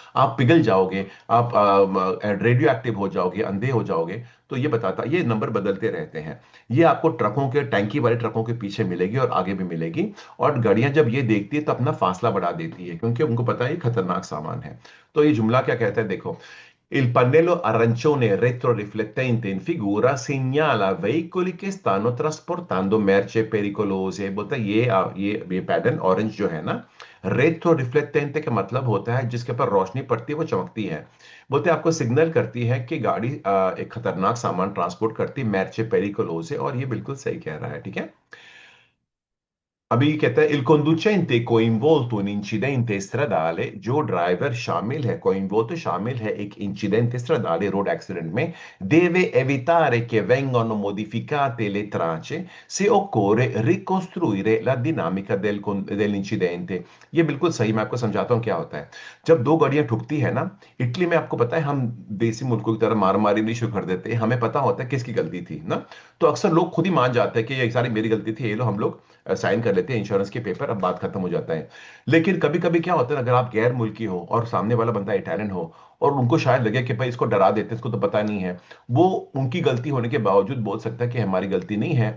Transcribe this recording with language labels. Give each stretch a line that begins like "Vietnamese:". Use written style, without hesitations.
Hindi: आप पिघल जाओगे, आप रेडियो एक्टिव हो जाओगे, अंधे हो जाओगे। तो ये बताता, ये नंबर बदलते रहते हैं। ये आपको ट्रकों के, टैंकी वाले ट्रकों के पीछे मिलेगी और आगे भी मिलेगी। और गाड़ियां जब ये देखती है तो अपना फासला बढ़ा देती है, क्योंकि उनको पता है ये खतरनाक सामान है। तो ये जुमला क्या कहता है, देखो।
Italian: Il pannello arancione retroriflettente in figura segnala veicoli che stanno trasportando merce pericolose।
Hindi: बोलता है ये पैटर्न ऑरेंज जो है ना, रेट्रो रिफ्लेक्टेंट का मतलब होता है जिसके ऊपर रोशनी पड़ती है वो चमकती है। बोलते हैं आपको सिग्नल करती है कि गाड़ी एक खतरनाक सामान ट्रांसपोर्ट करती है,
Italian: मैर्चे पेरिकोलोसे।
Hindi: और ये बिल्कुल सही कह रहा है, ठीक है। अभी कहता है
Italian: il conducente coinvolto in incidente stradale
Hindi: जो ड्राइवर शामिल है
Italian: coinvolto
Hindi: शामिल है एक इंसिडेंट
Italian: stradale
Hindi: रोड एक्सीडेंट में
Italian: deve evitare che vengano modificate le tracce se occorre ricostruire la dinamica dell'incidente।
Hindi: ये बिल्कुल सही, मैं आपको समझाता हूँ क्या होता है। जब दो गाड़ियां ठुकती है ना, इटली में आपको पता है हम देसी मुल्कों की तरह मार मारी नहीं शुरू कर देते, हमें पता होता है किसकी गलती थी ना। तो अक्सर लोग खुद ही मान जाते हैं कि ये सारी मेरी गलती थी, ये लो हम लोग साइन कर लेते हैं इंश्योरेंस के पेपर, अब बात खत्म हो जाता है। लेकिन कभी कभी क्या होता है, अगर आप गैर मुल्की हो और सामने वाला बंदा इटालियन हो और उनको शायद लगे कि भाई इसको डरा देते हैं, इसको तो पता नहीं है, वो उनकी गलती होने के बावजूद बोल सकता है कि हमारी गलती नहीं है।